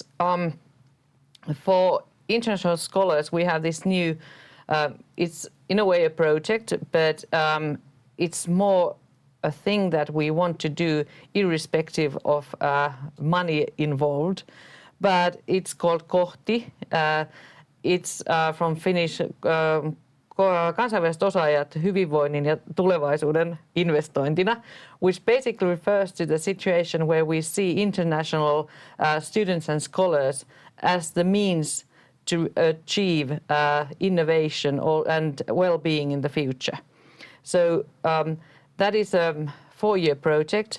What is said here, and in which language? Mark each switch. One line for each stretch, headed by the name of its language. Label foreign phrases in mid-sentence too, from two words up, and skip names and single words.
English: For international scholars, we have this new, it's in a way a project, but it's more a thing that we want to do irrespective of money involved. But it's called Kohti. It's from Finnish
Finnish: kansainväliset osaajat hyvinvoinnin ja tulevaisuuden investointina,
English: which basically refers to the situation where we see international students and scholars as the means to achieve innovation and well-being in the future. So that is a 4-year project.